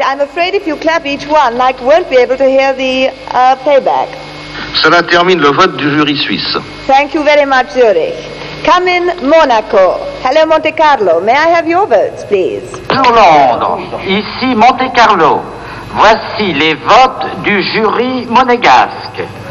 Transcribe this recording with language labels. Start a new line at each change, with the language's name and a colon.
English: I'm afraid if you clap each one, I won't be able to hear the playback.
French: Cela termine le vote du jury suisse.
English: Thank you very much, Zurich. Come in, Monaco. Hello, Monte Carlo. May I have your votes, please?
French: Bonjour Londres, ici Monte Carlo. Voici les votes du jury monégasque.